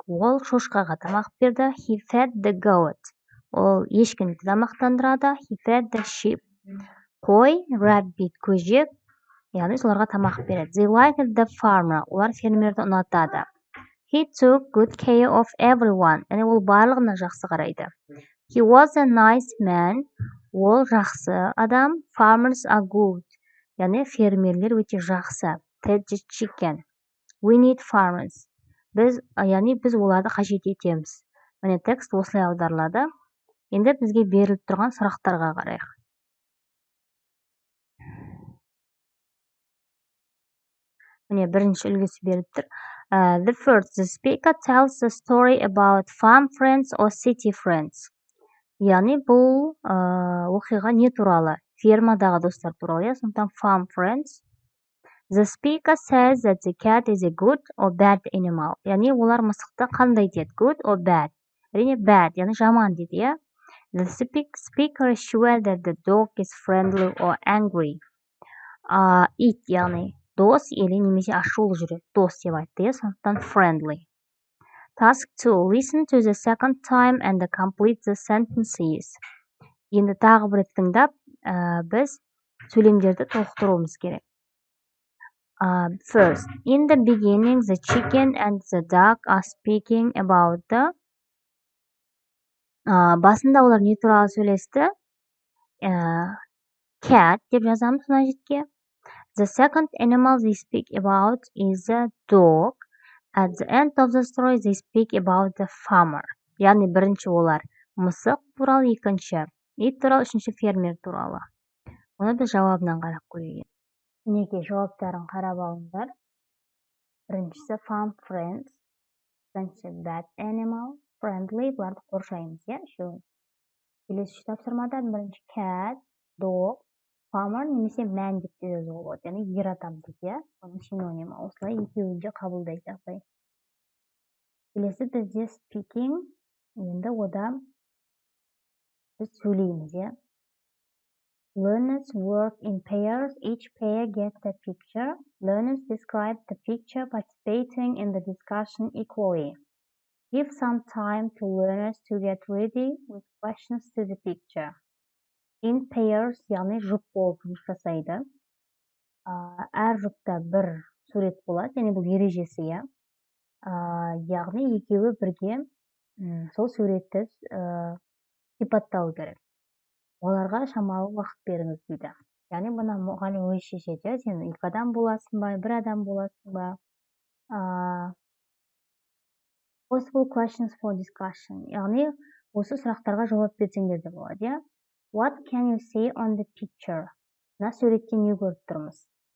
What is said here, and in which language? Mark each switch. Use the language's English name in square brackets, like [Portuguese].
[Kazakh] Ол шошқаға тамақ берді. [English] He fed the goat. [Kazakh] Ол ешкіні тамақтандырады. [English] He fed the sheep. [Kazakh] Қой, rabbit, көжек, яғни соларға тамақ береді. [English] They liked the farmer. [Kazakh] Олар фермерді ұнатады. [English] He took good care of everyone. [Kazakh] Яғни ол барлығына жақсы қарайды. [English] He was a nice man. [Kazakh] Ол жақсы адам. [English] Farmers are good. [Kazakh] Яғни фермерлер өте жақсы. [English] Fed the chicken. We need farmers. [Kazakh] Яғни біз оларды қажет етеміз. Міне текст осылай аударылады. Енді бізге беріліп тұрған сұрақтарға қарайық. Міне бірінші үлгісі беріліп тұр. [English] The speaker tells the story about farm friends or city friends. [Kazakh] Яғни бұл оқиға не туралы? Фермадағы достар туралы, сондықтан farm friends. [English] The speaker says that the cat is a good or bad animal. [Kazakh] Яғни олар мысықты қандай деді? [English] Good or bad? [Kazakh] Әрине bad, яғни жаман деді, иә? [English] The speaker is sure that the dog is friendly or angry. [Kazakh] Ит, яғни дос или немесе ашулы жүреді. Дос деп айтты, иә? Сондықтан friendly. [English] Task 2. Listen to the second time and complete the sentences. [Kazakh] Енді тағы бір тыңдап, біз сөйлемдерді толықтыруымыз керек. [English] First, in the beginning, the chicken and the dog are speaking about the [Kazakh] басында олар не туралы сөйлесті? Cat деп жазамыз мына жерге. [English] The second animal they speak about is a dog. At the end of the story they speak about the farmer. [Kazakh] Яғни бірінші олар мысық туралы, екінші ит туралы, үшінші фермер туралы. Оны біз жауабынан қарап көрейік. Неге жауаптарын қарап алыңдар. Біріншісі farm friends, екінші bad animal, friendly, бұларды қоршаймыз, үшеуін. Келесі тапсырмада бірінші cat, dog, farmer немесе man деп те жазуға болады, яғни ер адам деп, оның синонимі. Осылай екеуін де қабылдайсақ. Келесі бізде speaking, енді ода біз сөйлейміз. [English] Learners work in pairs. Each pair gets a picture. Learners describe the picture, participating in the discussion equally. Give some time to learners to get ready with questions to the picture. In pairs, [Kazakh] яғни жұп болып жұмыс жасайды. Әр жұпта бір сурет болады, яғни бұл ережесі, яғни екеуі бірге сол суретті сипаттау керек. Оларға шамалы уақыт беріңіз дейді. Яғни бұны мұғалім өзі шешеді. Сен екі адам боласың ба, бір адам боласың ба? [English] Possible questions for discussion. [Kazakh] Яғни осы сұрақтарға жауап берсеңдер де болады. [English] What can you see on the picture? [Kazakh] Мына суретте не көріп тұрмыз?